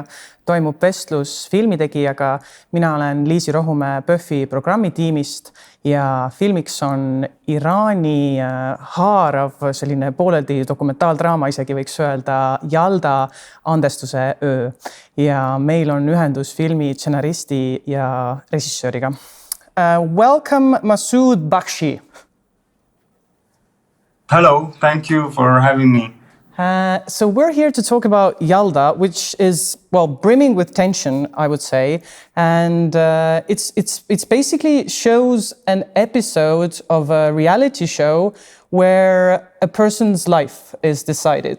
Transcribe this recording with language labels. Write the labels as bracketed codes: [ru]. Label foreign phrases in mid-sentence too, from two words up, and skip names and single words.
[et] Toimub vestlus filmitegijaga. Mina olen Liisi Rohumäe PÖFFi programmitiimist ja filmiks on Iraani haarav selline pooleldi dokumentaaldraama, isegi võiks öelda Yalda andestuse öö. Ja meil on ühendus filmi stsenaristi ja režissööriga. [en] Welcome Massoud Bakhshi. Hello, thank you for having me. So we're here to talk about Yalda, which is, well, brimming with tension, I would say. And it's basically shows an episode of a reality show where a person's life is decided.